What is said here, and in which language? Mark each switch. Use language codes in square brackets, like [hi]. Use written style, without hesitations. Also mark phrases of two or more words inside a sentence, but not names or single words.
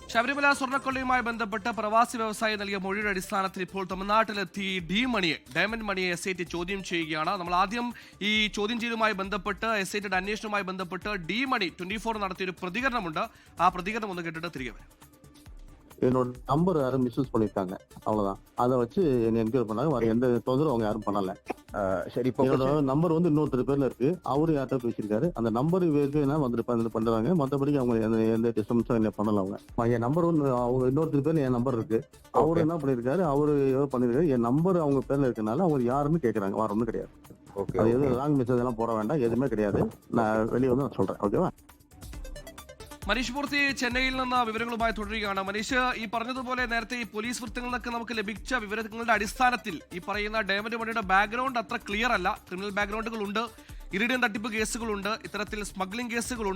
[ml] ശബരിമല സ്വർണ്ണക്കൊള്ളയുമായി ബന്ധപ്പെട്ട് പ്രവാസി വ്യവസായി നൽകിയ മൊഴിയുടെ അടിസ്ഥാനത്തിൽ ഇപ്പോൾ തമിഴ്നാട്ടിലെത്തി ഡയമണ്ട് മണിയെ SIT ചോദ്യം ചെയ്യുകയാണ്. നമ്മൾ ആദ്യം ഈ ചോദ്യം ചെയ്യലുമായി ബന്ധപ്പെട്ട് SIT അന്വേഷണവുമായി ബന്ധപ്പെട്ട് ഡി മണി 24 നടത്തിയൊരു പ്രതികരണമുണ്ട്. ആ പ്രതികരണം ഒന്ന് കേട്ടിട്ട് തിരികെ വരാം. [ta] என்னோட நம்பர் யாரும் மிஸ்யூஸ் பண்ணிருக்காங்க, அவ்வளவுதான். அதை வச்சு என்ன என்கொயரி பண்ணாங்க. வேற எந்த தொந்தரவும் அவங்க யாரும் பண்ணல. சரி, என்னோட நம்பர் வந்து இன்னொருத்தர் பேர்ல இருக்கு. அவரு யார்கிட்ட பேசியிருக்காரு. அந்த நம்பர் வேணும்னா வந்துட்டு பண்றாங்க. மற்றபடி அவங்க எந்த டிஸ்டர்பன்ஸும் என்ன பண்ணல. அவங்க என் நம்பர் வந்து அவங்க இன்னொருத்தர் பேர்ல என் நம்பர் இருக்கு. அவரு என்ன பண்ணிருக்காரு, அவரு ஏதோ பண்ணிருக்காரு. என் நம்பர் அவங்க பேர்ல இருக்கனால அவங்க யாருன்னு கேட்கறாங்க. வேற ஒன்றும் கிடையாது. அது எதுவும் ராங் மெசேஜ் எல்லாம் போட வேண்டாம், எதுவுமே கிடையாது. நான் வெளியே வந்து நான் சொல்றேன். ஓகேவா? [ml] മനീഷ് മൂർത്തി ചെന്നൈയിൽ നിന്ന് വിവരങ്ങളുമായി തുടരുകയാണ്. മനീഷ്, ഈ പറഞ്ഞതുപോലെ നേരത്തെ ഈ പോലീസ് വൃത്തങ്ങളിൽ നിന്നൊക്കെ നമുക്ക് ലഭിച്ച വിവരങ്ങളുടെ അടിസ്ഥാനത്തിൽ ഈ പറയുന്ന ഡയമണ്ട് മണിയുടെ ബാക്ക്ഗ്രൗണ്ട് അത്ര ക്ലിയർ അല്ല. ക്രിമിനൽ ബാക്ക്ഗ്രൗണ്ടുകളുണ്ട്, ഇറിഡിയം തട്ടിപ്പ് കേസുകളുണ്ട്, ഇത്തരത്തിൽ സ്മഗ്ലിംഗ് കേസുകളുണ്ട്.